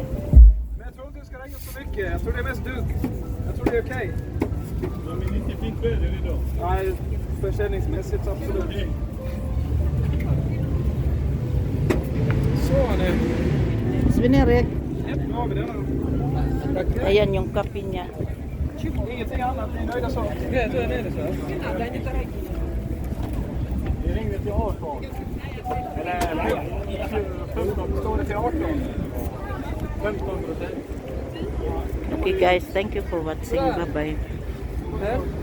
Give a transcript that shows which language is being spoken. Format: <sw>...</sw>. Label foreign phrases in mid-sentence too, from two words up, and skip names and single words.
<sv>Men jag tror inte det ska regna så mycket. Jag tror det är mest dugg. Jag tror det är okej. Men det är inte fint väder idag. Nej, försäljningsmässigt absolut. Så nu. Sis Minerek, Nu har vi den.</sv> <tl>ayan yung kape niya.</tl> <sv>Ingenting annat. Ni är nöjda så? Det är nere så. Det ringde till 18. Eller 15, Står det till 18? 15%.</sv> <en>Okay guys, thank you for watching. Bye bye.</en>